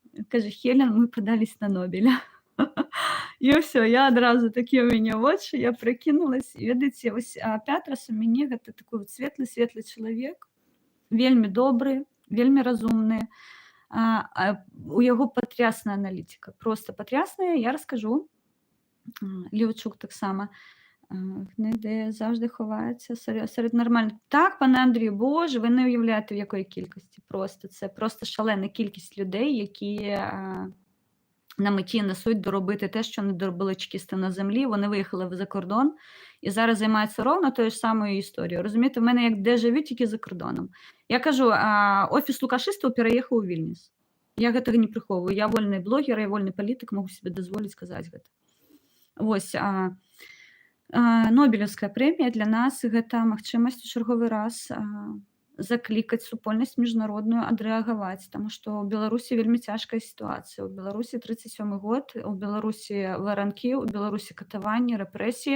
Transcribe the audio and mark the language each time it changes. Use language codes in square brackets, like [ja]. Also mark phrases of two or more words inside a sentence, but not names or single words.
[be] Кажа: "Хелен, мы падаліся на Нобеля". І ўсё, я адразу такія ў мяне вочы, я прыкінулась. Ведаеце, вось Пятрас у мяне гэта такой светлы чалавек, вельмі добры, вельмі разумны. У яго патрясная аналітыка, проста патрясная. Я раскажу, Леўчук таксама. [uk] Не ідея завжди ховається серед нормальних. Так, пане Андрію, Боже, ви не уявляєте, в якої кількості. Просто це просто шалена кількість людей, які на меті несуть доробити те, що не доробили чекісти на землі. Вони виїхали за кордон і зараз займаються ровно тою ж самою історією. Розумієте, в мене як дежавю, тільки за кордоном. Я кажу, офіс Лукашистого переїхав у Вільнюс. [be] Я гэтага не приховую. [uk] Я вольний блогер, я вольний політик, можу собі дозволити сказати гэта. [be] Вось, Нобелевская прэмія для нас гэта магчымасць у чарговы раз заклікаць супольнасць міжнародную адрэагаваць, таму што ў Беларусі вельмі цяжкая сітуацыя. У Беларусі 37 год, у Беларусі варанкі, у Беларусі катаванні, рэпрэсіі.